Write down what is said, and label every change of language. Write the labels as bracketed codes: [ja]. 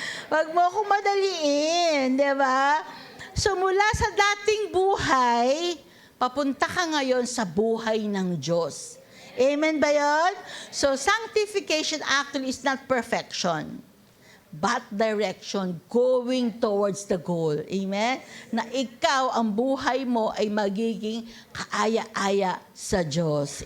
[tl] Wag mo akong madaliin. Di ba? So, mula sa dating buhay, papunta ka ngayon sa buhay ng Diyos. Amen ba yun? [en] So, sanctification actually is not perfection, but direction, going towards the goal. Amen? [tl] Na ikaw, ang buhay mo ay magiging kaaya-aya sa Diyos.